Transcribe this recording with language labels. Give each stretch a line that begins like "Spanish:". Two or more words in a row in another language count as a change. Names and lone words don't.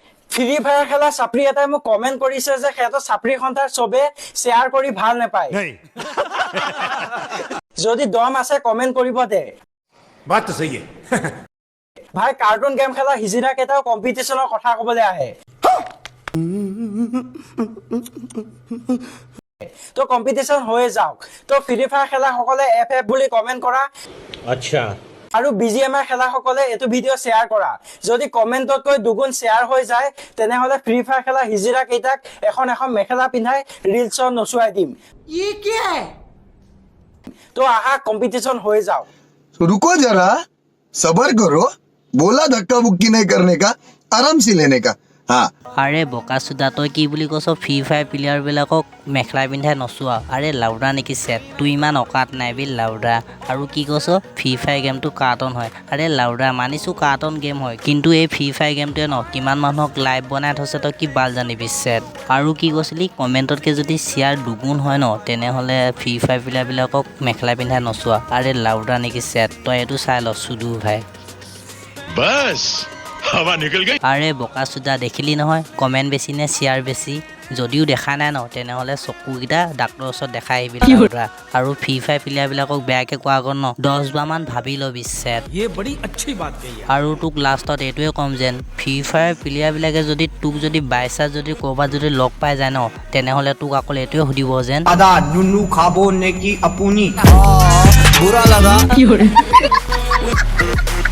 Assamese: ফ্ৰী ফায়াৰ খেলা চাপৰি এটাই মোক কমেন্ট কৰিছে যে সিহঁতৰ চাপৰি সন্থাৰ চবে শ্বেয়াৰ কৰি ভাল নাপায় যদি দম আছে কমেন্ট কৰিব দে
Hindi: बात तो सही है
Assamese: ভাই কাৰ্টুন গেম খেলা হিজিৰা কেইটাও কম্পিটিশনৰ কথা ক'বলৈ আহে তো কম্পিটিশন হৈ যাওক তো ফ্ৰী ফায়াৰ খেলা সকলে এফএফ বুলি কমেন্ট কৰা
Hindi: अच्छा
Assamese: আৰু বিজিএমআই খেলা সকলে এটো ভিডিও শেয়াৰ কৰা যদি কমেন্টতকৈ দুগুণ শেয়াৰ হৈ যায় তেনেহলে ফ্ৰী ফায়াৰ খেলা হিজিৰা কেইটাক এখন মেখেলা পিন্ধাই ৰিলছত নচুৱাই দিম
Hindi: ये क्या है
Assamese: তো আহা কম্পিটিশন হৈ যাওক
Hindi: तो रुको जरा सबर करो बोला धक्का बुक्की नहीं करने का आराम से लेने का हाँ
Assamese: আৰে বকা চুদা তই কি বুলি কৈছ ফ্ৰী ফায়াৰ প্লেয়াৰবিলাকক মেখেলা পিন্ধাই নচোৱা আৰে লাউডা নেকি চেট তুই ইমান অকাত নাই বি লাউডা আৰু কি কৈছ ফ্ৰী ফায়াৰ গেমটো কাৰ্টন হয় আৰে লাউডা মানিছোঁ কাৰ্টন গেম হয় কিন্তু এই ফ্ৰী ফায়াৰ গেমটোৱে ন কিমান মানুহক লাইভ বনাই থৈছে তই কি বাল জানিবি চেট আৰু কি কৈছিলি কমেণ্টতকৈ যদি শ্বেয়াৰ দুগুণ হয় ন তেনেহ'লে ফ্ৰী ফায়াৰ প্লেয়াৰবিলাকক মেখেলা পিন্ধাই নচোৱা আৰে লাউডা নেকি চেট তই এইটো চাই ল চুদু ভাই
Hindi: बस हवा निकल गई
Assamese: আৰে বকা চুদা দেখিলি নহয় কমেণ্ট বেছি নে শ্বেয়াৰ বেছি যদিও দেখা নাই ন তেনেহ'লে চকুকেইটা ডাক্তৰৰ ওচৰত দেখাই আহিবি লাউডা আৰু ফ্ৰী ফায়াৰ প্লেয়াৰবিলাকক বেয়াকৈ কোৱা আগত ন 10 বাৰমান ভাবি ল'বি চেট
Hindi: ये बड़ी अच्छी बात कही है
Assamese: আৰু তোক লাষ্টত এইটোৱে ক'ম যেন ফ্ৰী ফায়াৰ প্লেয়াৰবিলাকে যদি তোক যদি বাইচান্স যদি ক'ৰবাত যদি লগ পাই যায় ন তেনেহ'লে তোক অকল এইটোৱে সুধিব যেন দাদা নুনু খাবো নে কি আপুনি
Hindi: बुरा लगा